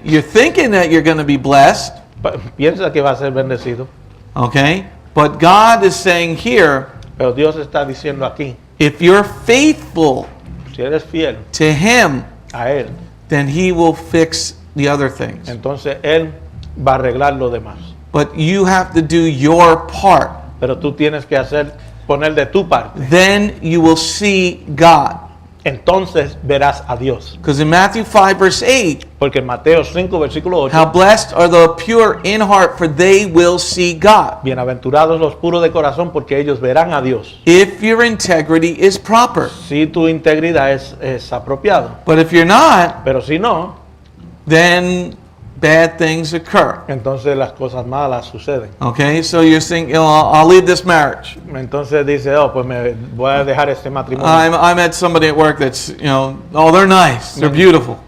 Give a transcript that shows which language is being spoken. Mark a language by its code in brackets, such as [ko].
[en] You're thinking that you're going to be blessed. [es] Piensa que va a ser bendecido. [en] Okay? But God is saying here, [es] Pero Dios está diciendo aquí, [en] if you're faithful [es] si eres fiel [en] to Him, [es] a Él, [en] then He will fix the other things. [es] entonces Él va a arreglar lo demás. [en] But you have to do your part. [es] Pero tú tienes que poner de tu parte. [en] Then you will see God. [es] Entonces verás a Dios. [en] Because in Matthew 5 verse 8, [es] Porque en Mateo 5, versículo 8, [en] how blessed are the pure in heart, for they will see God. [es] bienaventurados los puros de corazón, porque ellos verán a Dios. [en] If your integrity is proper. [es] Si tu integridad es apropiado. [en] But if you're not, [es] Pero si no, [en] then bad things occur. [es] entonces las cosas malas suceden. [en] Okay, so you're saying, I'll leave this marriage. [es] Entonces dice, pues me voy a dejar este matrimonio. [en] I met somebody at work that's, they're nice, they're beautiful.